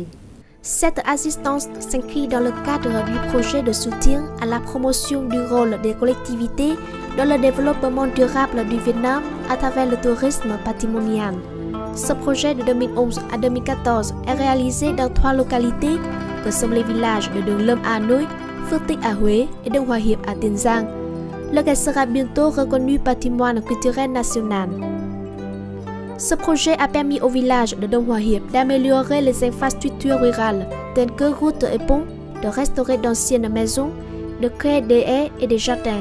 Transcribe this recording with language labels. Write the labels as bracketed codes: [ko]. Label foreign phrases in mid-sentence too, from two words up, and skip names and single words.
[fr] Cette assistance s'inscrit dans le cadre du projet de soutien à la promotion du rôle des collectivités dans le développement durable du Vietnam à travers le tourisme patrimonial. Ce projet de 2011 à 2014 est réalisé dans 3 localités que sont les villages de Đường Lâm à Hà Nội, Phước Tích à Huế et Đông Hòa Hiệp à Tiền Giang, lequel sera bientôt reconnu patrimoine culturel national. Ce projet a permis au village de Đông Hòa Hiệp d'améliorer les infrastructures rurales telles que routes et ponts, de restaurer d'anciennes maisons, de créer des haies et des jardins.